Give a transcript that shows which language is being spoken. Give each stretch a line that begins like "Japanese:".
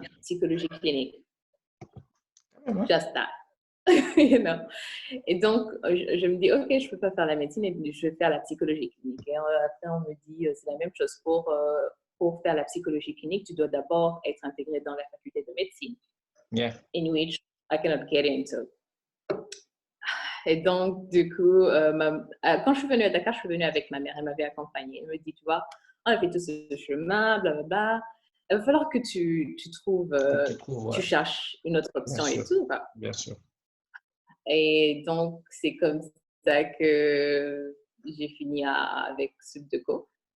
French: bien psychologie clinique. Ouais.
English: Just that. You know.
French: Et donc, je me dis, OK, je ne peux pas faire la médecine et je vais faire la psychologie clinique. Et après, on me dit, c'est la même chose pour faire la psychologie clinique, tu dois d'abord être intégré dans la faculté de médecine.
English: Yeah. In which I cannot get into.
French: Et donc, du coup, quand je suis venue à Dakar, je suis venue avec ma mère. Elle m'avait accompagnée. Elle me dit, tu vois, on a fait tout ce chemin, blablabla. Il va falloir que tu trouves, tu cherches une autre option et tout. Quoi. Bien sûr. Et donc, c'est comme ça que j'ai fini avec Subdeco.